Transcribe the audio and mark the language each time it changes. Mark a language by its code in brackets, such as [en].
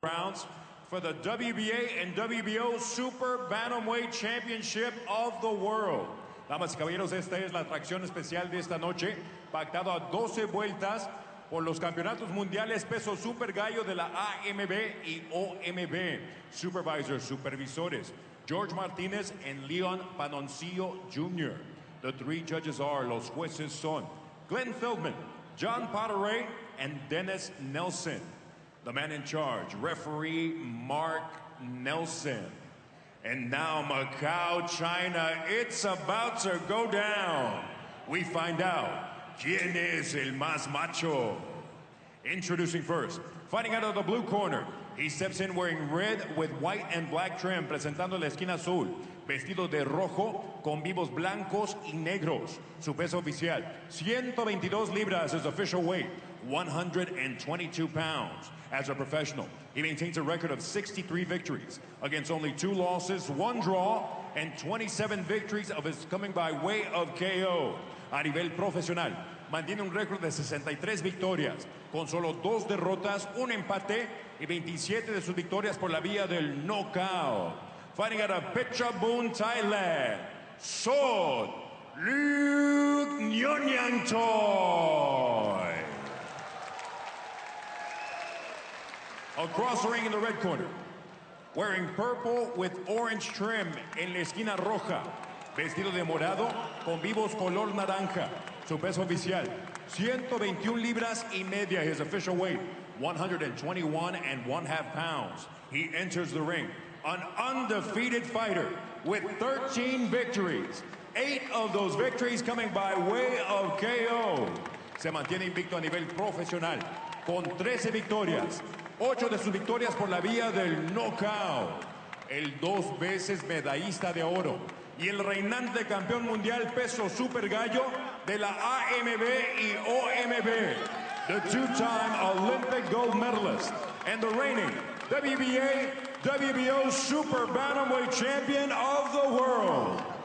[en] pounds for the WBA and WBO Super Bantamweight Championship of the World. [es] Damas y caballeros, esta es la atracción especial de esta noche, pactado a 12 vueltas por los campeonatos mundiales peso super gallo de la AMB y OMB. [en] Supervisors, supervisores, George Martinez and Leon Panoncillo Jr. The three judges are, [es] los jueces son [en] Glenn Feldman, John Potteray, and Dennis Nelson. The man in charge, referee Mark Nelson. And now Macau, China, it's about to go down. We find out [es] quién es el más macho. [en] Introducing first, fighting out of the blue corner. He steps in wearing red with white and black trim, [es] presentando la esquina azul, vestido de rojo con vivos blancos y negros. Su peso oficial, 122 libras, [en] his official weight, 122 pounds. As a professional, he maintains a record of 63 victories against only 2 losses, 1 draw, and 27 victories of his coming by way of KO. [es] A nivel profesional, mantiene un récord de 63 victorias, con solo 2 derrotas, 1 empate y 27 de sus victorias por la vía del knockout. [en] Fighting out of Phetchabun, Thailand, Sod Looknongyantoy. Across the ring in the red corner, wearing purple with orange trim [es] en la esquina roja, vestido de morado con vivos color naranja. Su peso oficial, 121 libras y media, [en] his official weight, 121 and 1/2 pounds. He enters the ring, an undefeated fighter with 13 victories, 8 of those victories coming by way of KO. [es] Se mantiene invicto a nivel profesional, con 13 victorias, 8 de sus victorias por la vía del knockout. El 2 veces medallista de oro y el reinante campeón mundial peso super gallo de la AMB y OMB. [en] The 2-time Olympic gold medalist and the reigning WBA, WBO Super Bantamweight Champion of the world.